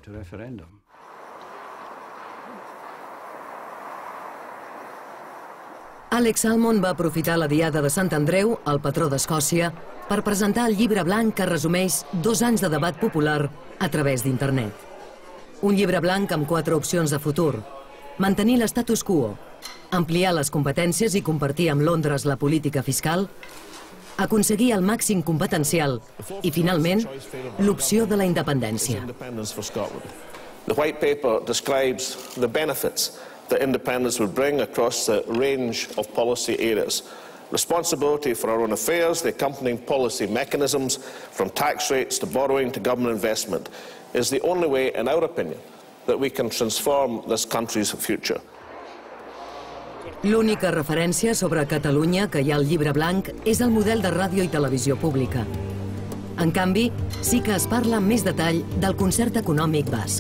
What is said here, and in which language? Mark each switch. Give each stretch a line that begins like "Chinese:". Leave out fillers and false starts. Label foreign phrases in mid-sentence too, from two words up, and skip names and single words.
Catalan: Alex Salmond va aprofitar la diada de Sant Andreu, el patró d'Escòcia, per presentar el llibre blanc que resumeix 2 anys de debat popular a través d'internet. Un llibre blanc amb 4 opcions de futur: mantenir l'estatus quo, ampliar les competències i compartir amb Londres la política fiscal, aconseguir el màxim competencial i, finalment, l'opció de la independència.
English: The white paper describes the benefits that independence would bring across the range of policy areas. Responsibility for our own affairs, the accompanying policy mechanisms, from tax rates to borrowing to government investment, is the only way, in our opinion, that we can transform this country's future.
Catalan: L'única referència sobre Catalunya que hi ha al llibre blanc és el model de ràdio i televisió pública. En canvi, sí que es parla amb més detall del concert econòmic basc.